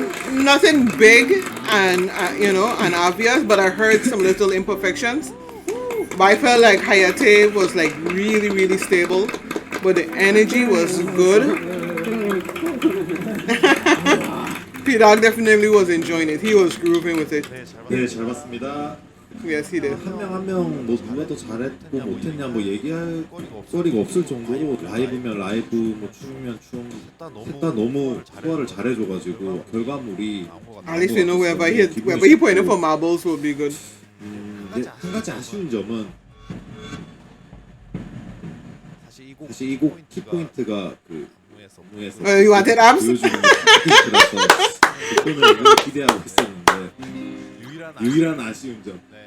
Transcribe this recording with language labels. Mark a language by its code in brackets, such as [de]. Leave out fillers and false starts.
[en] Nothing big and and obvious, but I heard some little imperfections. But I felt like Hayate was like really, really stable. But the energy was good. P-Dog definitely was enjoying it. He was grooving with it. [ko] 네, 잘 봤습니다. [en] Yes, he did. [ko] 한 명 한 명 뭐 누가 더 잘했고 못했냐 뭐 얘기할 거리가 없을 정도로 라이브면 라이브 뭐 춤이면 춤 셋 다 너무 소화를 잘해줘가지고 결과물이 [en] At least you know wherever he pointed for marbles will be good. [ko] 한 가지 아쉬운 점은 사실 이 곡 키포인트가 그 안무에서 [en] You wanted abs? [ko] 보여주는 키포인트라서 그거는 기대하고 있었는데 유일한 아쉬운 점.